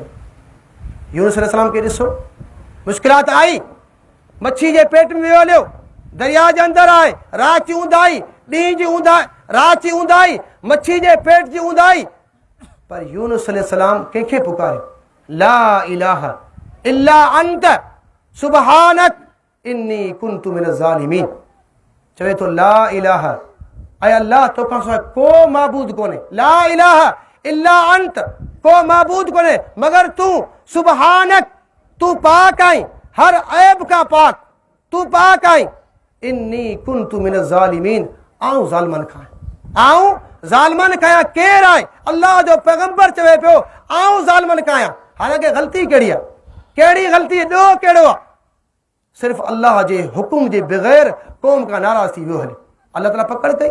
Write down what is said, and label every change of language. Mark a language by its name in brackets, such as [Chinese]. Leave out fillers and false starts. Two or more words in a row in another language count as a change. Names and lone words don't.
[Sindhi] यूनुस अलैहिस्सलाम खे ॾिसो मुश्किलात आई मच्छी जे पेट में वियो हलियो दरिया जे अंदरि आहे राति जी ऊंदाई ॾींहं जी ऊंदाई राति जी ऊंदाई मच्छी जे पेट जी ऊंदाई पर यूनुस अलैहिस्सलाम कंहिंखे पुकारियो [Arabic] لا إله إلا أنت سبحانك إني كنت من الظالمين. [Sindhi] चवे तो [Arabic] لا إله, [Sindhi] ऐं अल्लाह तोखां सवाइ को माबूद कोन्हे, [Arabic] لا إله إلا أنت, [Sindhi] को माबूद कोन्हे मगर तूं, सुबहानक तू पाक आहीं, हर ऐब का पाक, तू पाक आहीं, [Arabic] إني كنت من الظالمين, [Sindhi] आऊं ज़ालिमनि खां, आऊं ज़ालिमनि खां। केरु आहे? अल्लाह जो पैगंबर चवे पियो आऊं ज़ालिमनि खां आहियां। हालांकि ग़लती कहिड़ी आहे? कहिड़ी ग़लती? ॾोह कहिड़ो आहे? सिर्फ़ु अल्लाह जे हुकुम जे बग़ैर क़ौम खां नाराज़ थी वियो हले, अल्लाह ताला पकड़ कई।